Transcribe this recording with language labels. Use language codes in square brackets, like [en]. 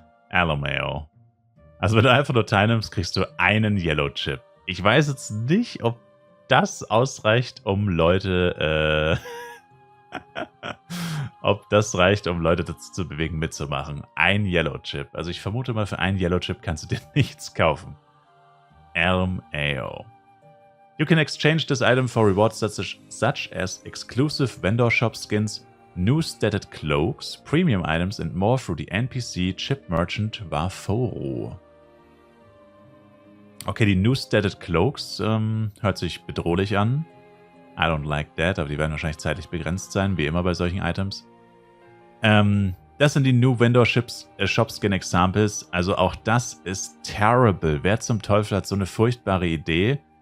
[de] LMAO. Also wenn du einfach nur teilnimmst, kriegst du einen Yellow Chip. Ich weiß jetzt nicht, ob das ausreicht, um Leute dazu zu bewegen, mitzumachen. Ein Yellow Chip. Also ich vermute mal, für einen Yellow Chip kannst du dir nichts kaufen. LMAO. [en] You can exchange this item for rewards such as exclusive vendor shop skins, new stated cloaks, premium items and more through the NPC Chip Merchant Waforo. [de] Okay, die new stated cloaks hört sich bedrohlich an. [en] I don't like that, [de] aber die werden wahrscheinlich zeitlich begrenzt sein, wie immer bei solchen Items. Das sind die New Vendor Shop Skin Examples. Also auch das ist terrible. Wer zum Teufel hat so eine furchtbare Idee?